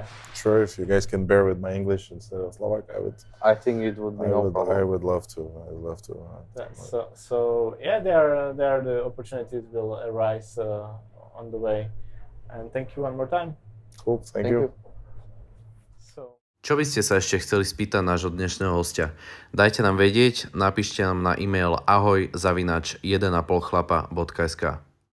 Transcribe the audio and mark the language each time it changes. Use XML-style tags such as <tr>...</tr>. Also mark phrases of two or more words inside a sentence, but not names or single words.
<en>Sure, if you guys can bear with my English instead of Slovak, I think it would be no problem. I would love to. I would love to. So yeah, there are the opportunities will arise on the way, and thank you one more time. Cool, thank you. So.</en> <sk>Čo by ste sa ešte chceli spýtať nášho dnešného hostia? Dajte nám vedieť, napíšte nám na e-mail ahoj@jedenapolchlapa.sk.</sk>